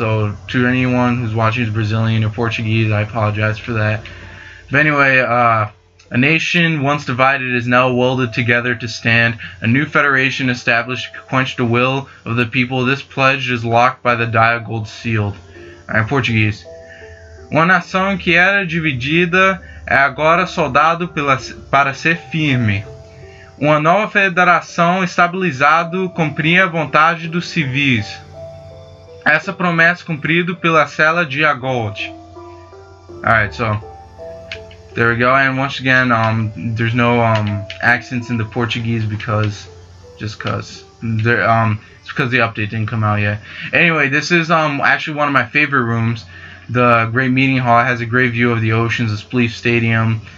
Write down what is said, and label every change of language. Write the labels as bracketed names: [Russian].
[English] So to anyone who's watching who's Brazilian or Portuguese, I apologize for that. But anyway, a nation once divided is now welded together to stand. A new federation established to quench the will of the people. This pledge is locked by the dia gold sealed. [Portuguese] Português. Uma nação que era dividida é agora soldado para ser firme. Uma nova federação estabilizado cumpria a vontade dos civis. Essa promessa cumprida pela cela de Gold. [English] Alright, so there we go. And once again, there's no accents in the Portuguese because it's because the update didn't come out yet. Anyway, this is actually one of my favorite rooms. The Great Meeting Hall has a great view of the oceans, the Spleef Stadium.